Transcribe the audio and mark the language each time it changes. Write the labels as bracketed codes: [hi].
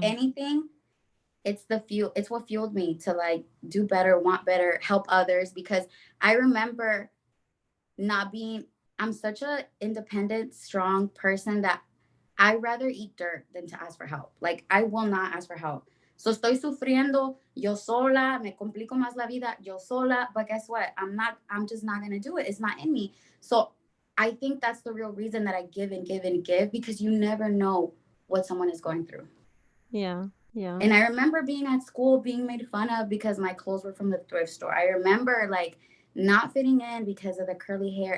[en] anything, it's the fuel, it's what fueled me to like do better, want better, help others. Because I remember not being, I'm such a independent, strong person that I rather eat dirt than to ask for help. Like, I will not ask for help. [es] So estoy sufriendo yo sola, me complico más la vida yo sola. [en] But guess what? I'm just not gonna do it. It's not in me. So I think that's the real reason that I give and give and give, because you never know what someone is going through. Yeah. Yeah. And I remember being at school being made fun of because my clothes were from the thrift store. I remember like not fitting in because of the curly hair.